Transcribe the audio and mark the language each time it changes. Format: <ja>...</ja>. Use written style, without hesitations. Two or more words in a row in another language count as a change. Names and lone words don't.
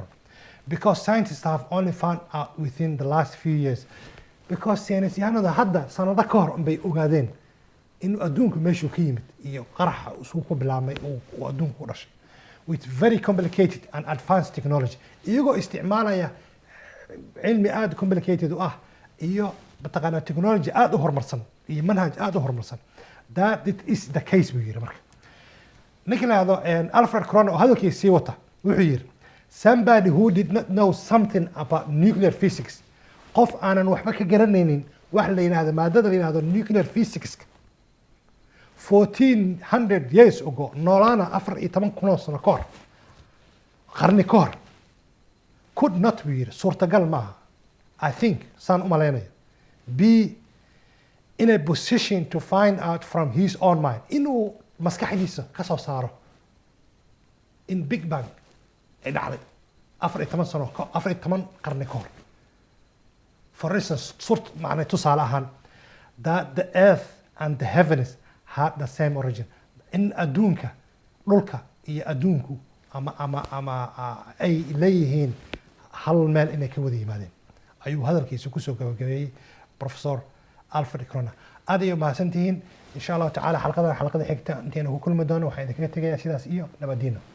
<en>Because scientists have only found out within the last few years, because</en> <so>saynisyahanada hadda sanado ka hor bay ogaadeen inuu adduunku meeshuu ka yimid iyo qaraxa uu ku bilaabmay uu adduunku u dhashay</so> <en>with very complicated and advanced technology,</en> <so>iyagoo isticmaalaya cilmi aad complicated u ah iyo mataqaanaa technology aad u horumarsan iyo manhaj aad u horumarsan.</so> <en>That it is the case</en> <so>buu yiri. Marka ninka la yiraahdo Alfred Kroner oo hadalkiisa sii wata wuxuu yiri,</so> <en>somebody who did not know something about nuclear physics,</en> <so>qof aanan waxba ka garanaynin wax la yiraahdo maadada la yiraahdo</so> <en>nuclear physics 1400 years ago,</en> <so>noolaana 14,000 sano ka hor, qarni ka hor,</so> <en>could not be</en> <so>suurtagal maaha,</so> <en>I think</en> <so>saan u maleynayo,</so> <en>be in a position to find out from his own mind,</en> <so>inuu maskaxdiisa ka soo saaro in Big Bang ay dhacday 14 qarni ka hor.</so> <en>For instance,</en> <so>macnay tusaale ahaan,</so> <en>that the earth and the heavens had the same origin,</en> <so>in adduunka dhulka iyo adduunku ama ay leeyihiin hal meel inay ka wada yimaadeen, ayuu hadalkiisa kusoo gabagabeeyey Professor Alfred Kroner. aad ayay mahadsantihiin.</so> <ar>insha Allah tacaala</ar> <so>xalqada xigta intaynu ku kulmi doono waxaan idinkaga tegayaa sidaas iyo nabadiina.</so>